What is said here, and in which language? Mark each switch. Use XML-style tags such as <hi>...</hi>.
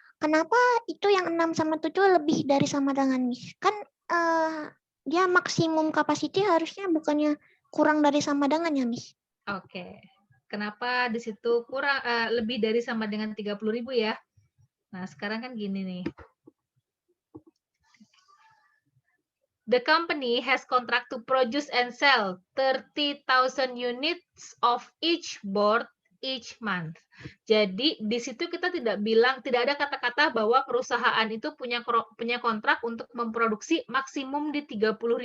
<id>Kenapa itu yang 6 sama 7 lebih dari sama dengan, Miss? Kan dia maksimum capacity harusnya bukannya kurang dari sama dengan ya, Miss? Oke. Kenapa di situ kurang lebih dari sama dengan 30.000 ya? Nah, sekarang kan gini nih.</id> <en>The company has contract to produce and sell 30,000 units of each board each month.</en> <id>Jadi di situ kita tidak ada kata-kata bahwa perusahaan itu punya kontrak untuk memproduksi maksimum di 30.000.</id>